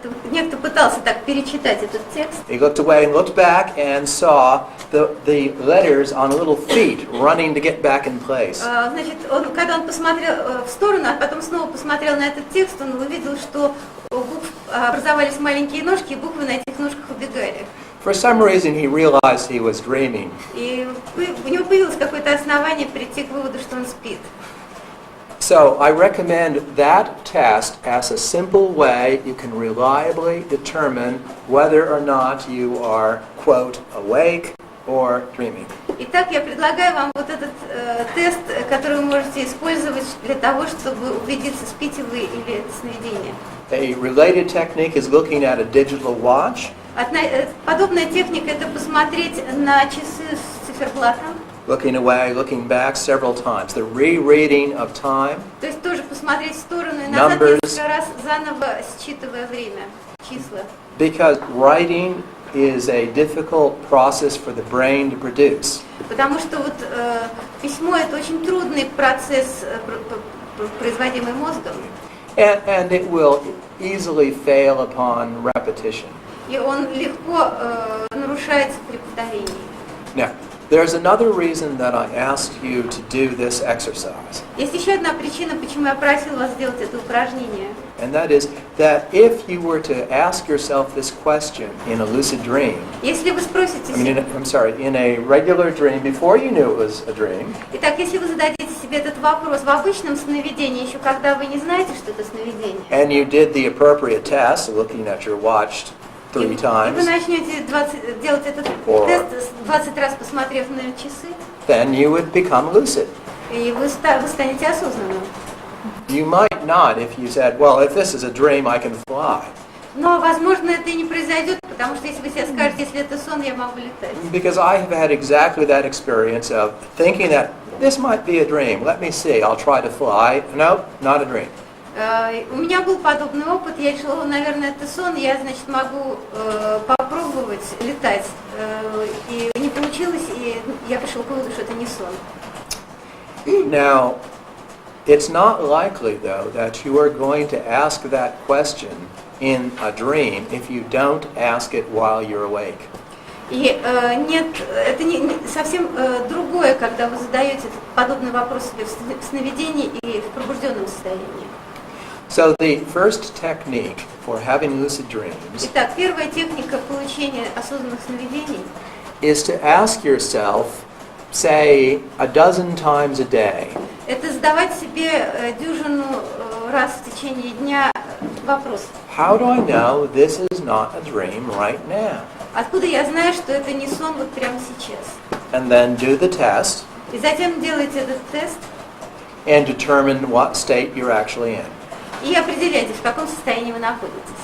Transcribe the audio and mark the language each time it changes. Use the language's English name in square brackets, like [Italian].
[Russian] Некто пытался так перечитать этот текст, [English] he looked away and looked back and saw the letters on little feet running to get back in place. [Russian] Значит, когда он посмотрел в сторону, а потом снова посмотрел на этот текст, он увидел, что у букв образовались маленькие ножки, и буквы на этих ножках убегали. [English] For some reason, he realized he was dreaming. [Russian] И у него появилось какое-то основание прийти к выводу, что он спит. [English] So I recommend that test as a simple way you can reliably determine whether or not you are, quote, awake or dreaming. [Russian] Итак, я предлагаю вам вот этот тест, который вы можете использовать для того, чтобы убедиться, спите вы или это сновидение. [English] A related technique is looking at a digital watch. [Russian] Подобная техника – это посмотреть на часы с циферблатом. [English] Looking away, looking back several times. The rereading of time. [Russian] То есть тоже посмотреть в сторону и назад несколько раз, заново считывая время, числа. [English] Because writing is a difficult process for the brain to produce. [Russian] Потому что вот письмо – это очень трудный процесс, производимый мозгом. [English] And it will easily fail upon repetition. [Russian] И он легко нарушается при повторении. [English] Now, there's another reason that I asked you to do this exercise. [Russian] Есть еще одна причина, почему я просил вас сделать это упражнение. [English] And that is that if you were to ask yourself this question in a lucid dream, [Russian] Если вы спросите [English] in a regular dream before you knew it was a dream, [Russian] Итак, если вы зададите себе этот вопрос в обычном сновидении, еще когда вы не знаете, что это сновидение, [English] and you did the appropriate test, looking at your watch 3 [Russian] и вы [English] times, [Russian] начнете делать этот тест 20 раз, посмотрев на часы, [English] then you would become lucid. [Russian] и вы станете осознанным. [English] You might not if you said, well, if this is a dream, I can fly. [Russian] Но, возможно, это и не произойдет, потому что если вы себе скажете, если это сон, я могу летать. [English] Because I have had exactly that experience of thinking that this might be a dream. Let me see, I'll try to fly. No, not a dream. [Russian] У меня был подобный опыт, я решила, наверное, это сон, я, значит, могу попробовать летать. И не получилось, и я пришел к выводу, что это не сон. [English] Now, it's not likely, though, that you are going to ask that question in a dream if you don't ask it while you're awake. [Russian] И нет, это совсем другое, когда вы задаете подобный вопрос себе в сновидении и в пробужденном состоянии. [English] So the first technique for having lucid dreams [Russian] Итак, первая техника получения осознанных сновидений [English] is to ask yourself, say, a dozen times a day, [Russian] – это задавать себе дюжину раз в течение дня вопрос. [English] how do I know this is not a dream right now? [Russian] Откуда я знаю, что это не сон вот прямо сейчас? [English] And then do the test [Russian] И затем делайте этот тест [English] and determine what state you're actually in. [Russian] и определяйте, в каком состоянии вы находитесь.